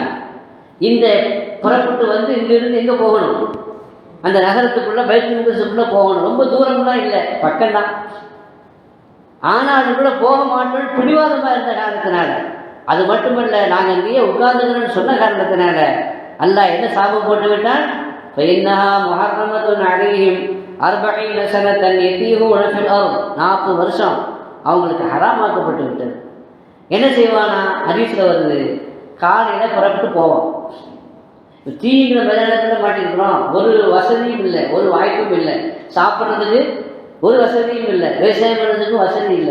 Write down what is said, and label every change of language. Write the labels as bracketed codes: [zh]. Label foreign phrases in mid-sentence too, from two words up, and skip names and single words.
[ta] இந்த புறப்பட்டு வந்து இங்கிருந்து எங்கே போகணும், அந்த நகரத்துக்குள்ளே பைத்துல் முகஸ்ஸுக்குள்ளே போகணும். ரொம்ப தூரம்லாம் இல்லை, பக்கம்தான். ஆனாலும் கூட போக மாட்டோம்னு பிடிவாதமாக இருந்த காரணத்தினால, அது மட்டுமல்ல நாங்கள் இங்கேயே உட்கார்ந்துக்கிறோன்னு சொன்ன காரணத்தினால அல்லாஹ் என்ன சாபம் போட்டு விட்டான், [ar] فإنها محرمة عليهم 40 سنة يتيهون في الأرض, [ta] 40 வருஷம் அவங்களுக்கு ஹராமாக்கப்பட்டு விட்டது. என்ன செய்வானா, ஹதீஸ்ல வருது, காலையில் புறப்பட்டு போவோம். தீங்கிற மைதானத்தில் மாட்டிருக்கிறோம், ஒரு வசதியும் இல்லை, ஒரு வாய்ப்பும் இல்லை, சாப்பிட்றதுக்கு ஒரு வசதியும் இல்லை, விவசாயம் பண்ணுறதுக்கும் வசதி இல்லை.